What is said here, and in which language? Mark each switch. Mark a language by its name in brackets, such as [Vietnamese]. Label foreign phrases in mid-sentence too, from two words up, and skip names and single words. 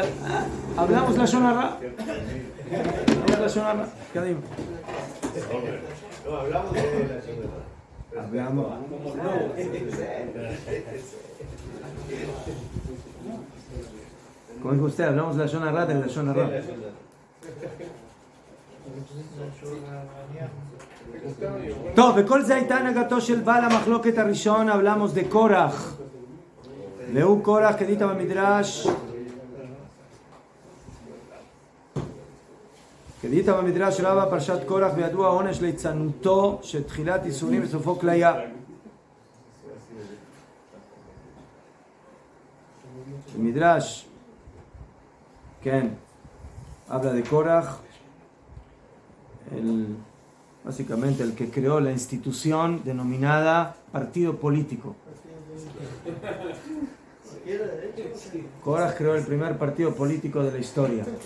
[Spanish] ¿Hablamos la [Hebrew] לשון הרע? [Spanish] ¿Qué digo? No, hablamos de la [Hebrew] לשון הרע. [Spanish] Hablamos. ¿Cómo dijo usted? Hablamos de la [Hebrew] לשון הרע, [Spanish] de la [Hebrew] לשון הרע. טוב, וכל זה הייתה הנהגתו של בעל המחלוקת הראשון. [Spanish] hablamos de [Hebrew] קורח. והוא קורח כדית במדרש. כדית במדרש רבה פרשת קורח וידוע העונש ליצנותו שתחילת איסורים וסופו כליה. המדרש, כן, [Spanish] habla de קורח. Básicamente el que creó la institución denominada partido político. Korach creó el primer partido político de la historia.